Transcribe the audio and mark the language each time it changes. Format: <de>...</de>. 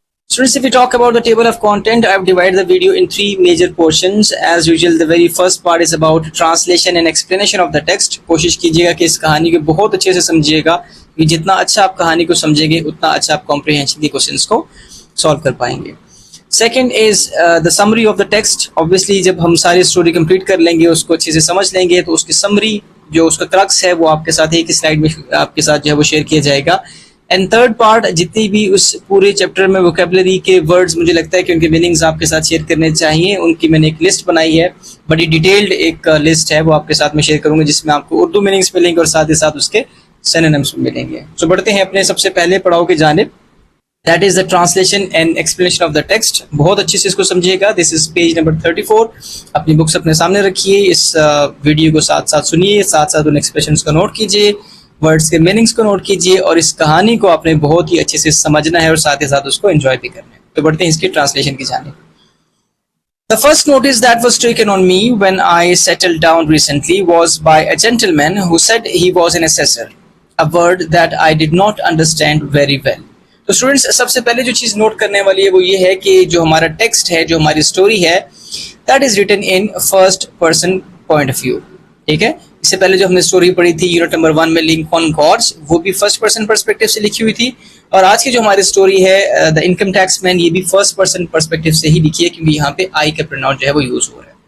<en>Students, if we talk about the table of content, I have divided the video in three major portions. As usual, the very first part is about translation and explanation of the text.</en> <hi>कोशिश कीजिएगा कि इस कहानी को बहुत अच्छे से समझिएगा, कि जितना अच्छा आप कहानी को समझेंगे उतना अच्छा आप कॉम्प्रिहेंशन के क्वेश्चंस को सॉल्व कर पाएंगे.</hi> <en>Second is the summary of the text.</en> <hi>Obviously, जब हम सारी स्टोरी कंप्लीट कर लेंगे, उसको अच्छे से समझ लेंगे, तो उसकी समरी जो उसका क्रक्स है वो आपके साथ एक स्लाइड में आपके साथ जो है वो शेयर किया जाएगा. एंड थर्ड पार्ट, जितनी भी उस पूरे चैप्टर में वोकेबलरी के वर्ड्स मुझे लगता है कि उनके मीनिंग्स आपके साथ शेयर करने चाहिए, उनकी मैंने एक लिस्ट बनाई है, बड़ी डिटेल्ड एक लिस्ट है, वो आपके साथ में शेयर करूंगा, जिसमें आपको उर्दू मीनिंग्स मिलेंगे और साथ ही साथ उसके सिनोनिम्स मिलेंगे. तो बढ़ते हैं अपने सबसे पहले पड़ाव की जानिब.</hi> <en>That is the translation and explanation of the text.</en> <hi>बहुत अच्छे से इसको समझिएगा.</hi> <en>This is page number 34.</en> <hi>अपनी बुक्स अपने सामने रखिए, इस वीडियो को साथ साथ सुनिए, साथ साथ उन एक्सप्रेशंस को नोट कीजिए, वर्ड्स के मीनिंग्स को नोट कीजिए, और इस कहानी को आपने बहुत ही अच्छे से समझना है और साथ ही साथ उसको एंजॉय भी करना है. तो बढ़ते हैं इसकी ट्रांसलेशन की जानिब.</hi> <en>The first notice that was taken on me when I settled down recently was by a gentleman who said he was an assessor, a word that I did not understand very well.</en> <hi>तो students, सबसे पहले जो चीज़ note करने वाली है वो ये है कि जो हमारा टेक्स्ट है, जो हमारी स्टोरी है,</hi> <en>That is written in first person point of view.</en> <hi>ठीक है, इससे पहले जो हमने स्टोरी पढ़ी थी यूनिट नंबर 1 में, लिंकन गॉर्ज, वो भी फर्स्ट पर्सन पर्सपेक्टिव से लिखी हुई थी, और आज की जो हमारी स्टोरी है द इनकम टैक्स मैन, ये भी फर्स्ट पर्सन पर्सपेक्टिव से ही लिखी है, क्योंकि यहाँ पे आई का प्रोनाउन जो है वो यूज हो रहा है.</hi>